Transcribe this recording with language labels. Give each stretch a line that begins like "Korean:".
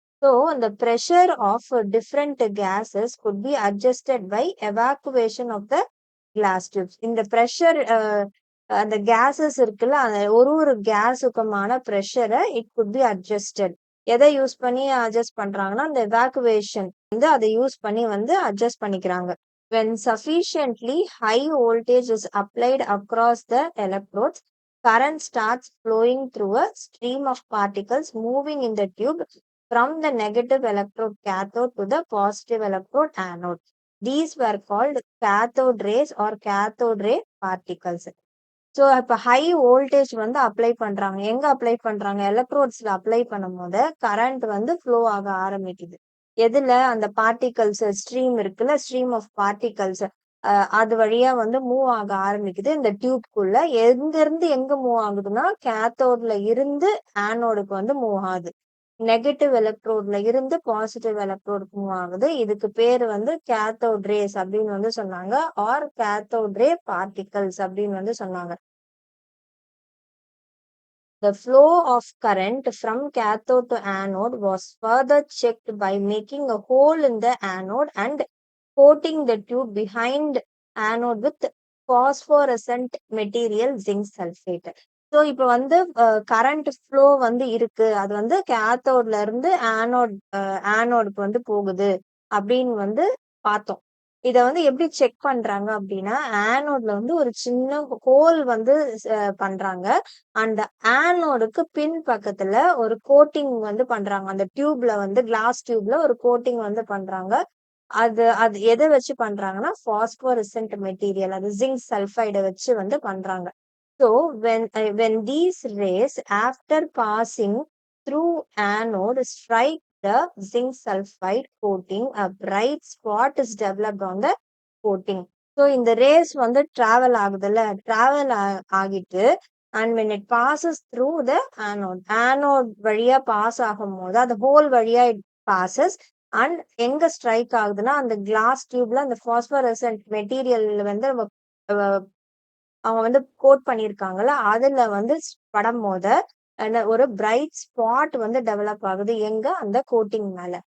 English: So அந்த pressure of different gases could be adjusted by evacuation of the glass tubes.
Tamil: இந்த pressure அந்த cases இருக்குல்ல, அந்த ஒரு கேஸுக்குமான ப்ரெஷரை
English: It could be adjusted.
Tamil: எதை யூஸ் பண்ணி அட்ஜஸ்ட் பண்றாங்கன்னா, அந்த எவாக்குவேஷன் வந்து அதை யூஸ் பண்ணி வந்து அட்ஜஸ்ட் பண்ணிக்கிறாங்க.
English: When sufficiently high voltage is applied across the electrodes, current starts flowing through a stream of particles moving in the tube from the negative electrode cathode to the positive electrode anode. These were called cathode rays or cathode ray particles.
Tamil: So இப்போ high voltage வந்து apply பண்றாங்க. எங்க apply பண்றாங்க? எலக்ட்ரோட்ஸ்ல apply பண்ணும்போது current வந்து flow ஆக ஆரம்பிக்குது. எதுல? அந்த பார்ட்டிகல்ஸ் ஸ்ட்ரீம் இருக்குல்ல,
English: stream of particles
Tamil: அது வழியா வந்து மூவ் ஆக ஆரம்பிக்குது இந்த டியூப்குள்ள. எங்க இருந்து எங்க மூவ் ஆகுதுன்னா, கேத்தோட்ல இருந்து ஆனோடுக்கு வந்து மூவ் ஆகுது. நெகட்டிவ் எலக்ட்ரோட்ல இருந்து பாசிட்டிவ் எலக்ட்ரோடுக்கு மூவ் ஆகுது. இதுக்கு பேரு வந்து கேத்தோட் ரேஸ் அப்படின்னு வந்து சொன்னாங்க, ஆர் கேத்தோட் ரே பார்ட்டிகல்ஸ் அப்படின்னு வந்து சொன்னாங்க.
English: The flow of current from cathode to anode was further checked by making a hole in the anode and coating the tube behind anode with phosphorescent material zinc sulfate.
Tamil: So இப்போ வந்து current flow வந்து இருக்கு, அது வந்து கேத்தோட்ல இருந்து ஆனோடுக்கு வந்து போகுது அப்படின்னு வந்து பார்த்தோம். இத வந்து எப்படி செக் பண்றாங்க அப்படின்னா, ஆனோட்ல வந்து ஒரு சின்ன ஹோல் வந்து பண்றாங்க. அந்த ஆனோடுக்கு பின் பக்கத்துல ஒரு கோட்டிங் வந்து பண்றாங்க. அந்த டியூப்ல வந்து கிளாஸ் டியூப்ல ஒரு கோட்டிங் வந்து பண்றாங்க. அது அது எத வச்சு பண்றாங்கன்னா, பாஸ்போரெசென்ட் மெட்டீரியல், அது ஜிங்க் சல்ஃபைட வச்சு வந்து பண்றாங்க.
English: So when these rays after passing through anode strike the zinc sulfide coating, a bright spot is developed on the coating.
Tamil: So இந்த rays வந்து travel ஆகுதுல்ல, travel ஆகிட்டு
English: and when it passes through the anode
Tamil: வழியா pass ஆகும்போது, அந்த whole வழியா
English: it passes
Tamil: and எங்க strike ஆகுதுன்னா, அந்த கிளாஸ் டியூப்ல அந்த பாஸ்போரெசன்ட் மெட்டீரியல் வந்து அவங்க வந்து கோட் பண்ணியிருக்காங்கல்ல, அதுல வந்து படும்போது ஒரு பிரைட் ஸ்பாட் வந்து டெவலப் ஆகுது. எங்க? அந்த கோட்டிங் மேல.